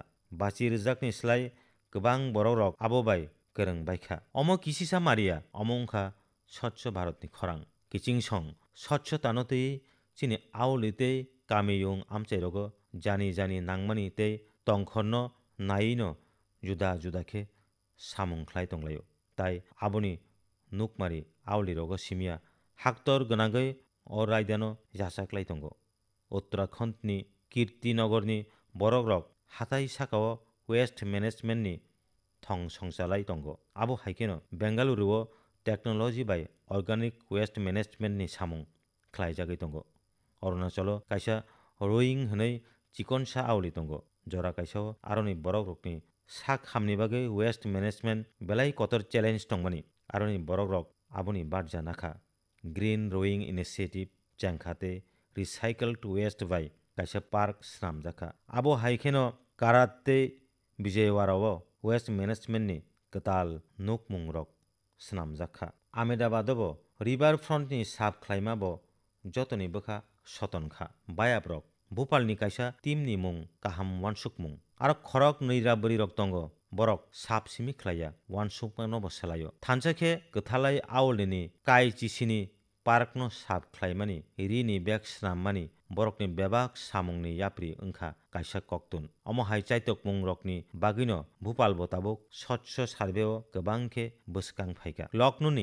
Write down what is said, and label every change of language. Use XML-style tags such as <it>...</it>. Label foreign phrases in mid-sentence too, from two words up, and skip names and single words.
<trp>bachi rwjakni slai kwbang borokrok abo bai kwrwng baikha omo kisisa maria omo wngkha Swachh Bharat ni khorang kiching song Swachhta no tei chini auli tei kamiyung amchairogo jani nangmani tei tongkhorno naino juda khe samung khlai tonglaio tai aboni nukmari auli rogo simia haktor gwnangwi o raidano yachaklai tongo Uttarakhand ni Kirtinagar ni borokrok hatai sakao</trp> <en>waste management</en> <trp>ni thong songchalai tongo abo haikeno Bengaluru o technology bai</trp> <en>organic waste management</en> <trp>ni samung khlaijagui tongo Arunachalo kaisa rowing hinui chikonsa auli tongo jora kaisa aroni borokrokni sak hamni bagui</trp> <en>waste management</en> <trp>belai kotor challenge tongmani aroni borokrok aboni barja nakha</trp> <en>green rowing initiative</en> <trp>changkhate</trp> <en>recycled waste</en> <trp>bai kaisa park swnamjakha abo haikeno karate Vijayawada o</trp> <en>waste management</en> <trp>ni kwtal nukmungrok swnamjakha Ahmedabad bo</trp> <en>river front</en> <trp>ni sap khlaima bo jotoni bwkha sotonkha bayaprok Bhopal ni kaisa team ni mung kaham wansukmung aro khorok neiraburi rok tongo borok sap simi khlaiya wansukmano bo salaio thanchakhe kwthalai aulini kaichisini park no sap khlaimani rini bag srammani borokni bebak samungni yapri wngkha kaisa koktun omo hai chaitok mungrokni bagino Bhopal bo tabuk Swachh Survey o kwbangkhe bwskang phaika Loknoni</trp>